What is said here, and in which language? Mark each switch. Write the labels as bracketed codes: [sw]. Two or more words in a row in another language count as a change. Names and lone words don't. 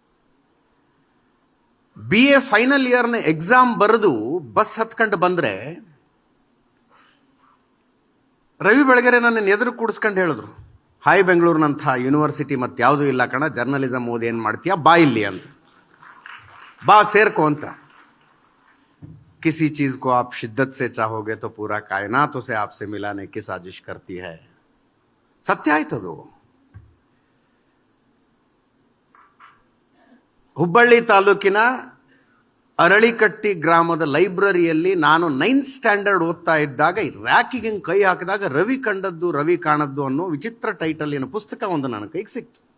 [kn] BA [en] final yearna exam [kn] ಬರೆದು ಬಸ್ ಹತ್ಕೊಂಡು ಬಂದರೆ ರವಿ ಬೆಳಗೆರೆ ನನ್ನನ್ನು ಎದುರು ಕೂಡಿಸ್ಕೊಂಡು ಹೇಳಿದ್ರು, ಹಾಯ್ ಬೆಂಗಳೂರಿನಂಥ ಯೂನಿವರ್ಸಿಟಿ ಮತ್ತು ಯಾವುದೂ ಇಲ್ಲ ಕಣ, ಜರ್ನಲಿಸಮ್ ಓದಿ ಏನು ಮಾಡ್ತೀಯಾ, ಬಾ ಇಲ್ಲಿ ಅಂತ, ಬಾ ಸೇರ್ಕೋ ಅಂತ. [hi] किसी चीज़ को आप शिद्दत से चाहोगे तो पूरा कायनात उसे आपसे मिलाने की साजिश करती है. [kn] ಸತ್ಯ ಆಯ್ತದು. ಹುಬ್ಬಳ್ಳಿ ತಾಲೂಕಿನ ಅರಳಿಕಟ್ಟಿ ಗ್ರಾಮದ ಲೈಬ್ರರಿಯಲ್ಲಿ ನಾನು 9th ಸ್ಟ್ಯಾಂಡರ್ಡ್ ಓದ್ತಾ ಇದ್ದಾಗ ರ್ಯಾಕಿಗೆ ಕೈ ಹಾಕಿದಾಗ ರವಿ ಕಂಡದ್ದು ರವಿ ಕಾಣದ್ದು ಅನ್ನೋ ವಿಚಿತ್ರ ಟೈಟಲಿನ ಪುಸ್ತಕ ಒಂದು ನನ್ನ ಕೈಗೆ ಸಿಕ್ತು.